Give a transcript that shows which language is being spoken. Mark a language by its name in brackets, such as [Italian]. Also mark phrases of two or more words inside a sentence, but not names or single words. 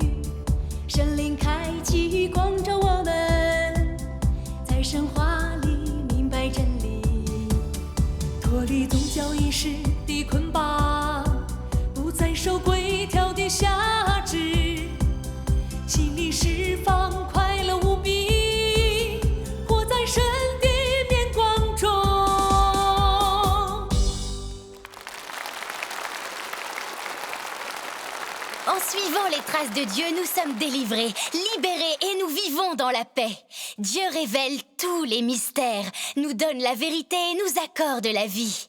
[Chinese] 神灵开启光照我们，在神话里明白真理，脱离宗教仪式的捆绑，不再受规条的辖制，心里释放快乐无比，活在神的面光中。 [French] En suivant les traces de Dieu, nous sommes délivrés, libérés et nous vivons dans la paix. Dieu révèle tous les mystères, nous donne la vérité et nous accorde la vie.